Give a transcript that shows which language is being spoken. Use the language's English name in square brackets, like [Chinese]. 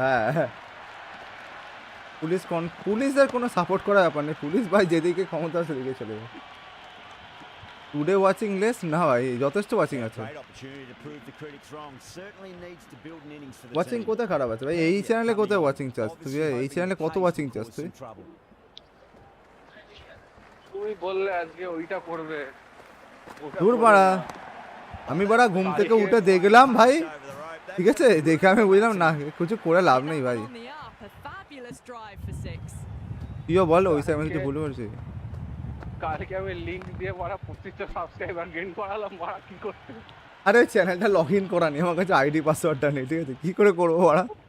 [Bangla] হ্যাঁ পুলিশের কোনো সাপোর্ট করার ব্যাপার নেই, পুলিশ ভাই যেদিকে ক্ষমতা সেদিকে চলে যায়। [English] today watching less [Bangla] না ভাই, যথেষ্ট ওয়াচিং আছে। [English] Great opportunity to prove the critics wrong. Certainly needs to build an innings for the watching team. [Bangla] কোথায় খারাপ আছে ভাই? এই চ্যানেলে কোথায় ওয়াচিং চাস তুই? এই চ্যানেলে কত ওয়াচিং চাস তুই? তুমি বললে আজকে ওইটা করবে, দূর বাড়া, আমি বাড়া ঘুম থেকে উঠে দেখলাম ভাই, ঠিক আছে, দেখে আমি বুঝলাম না কিছু করে লাভ নেই ভাই। [English] On the up, a fabulous drive for 6. [Bangla] তুইও বল, ওই সময় কিছু ভুল করছি? কালকে আমি লিংক দিয়ে মারা 25টা সাবস্ক্রাইবার গেইন করালাম, মারা কি করতে? আরে চ্যানেলটা লগ ইন করা নেই, আমার কাছে আইডি পাসওয়ার্ডটা নেই, ঠিক আছে, কি করে করবো বাড়া?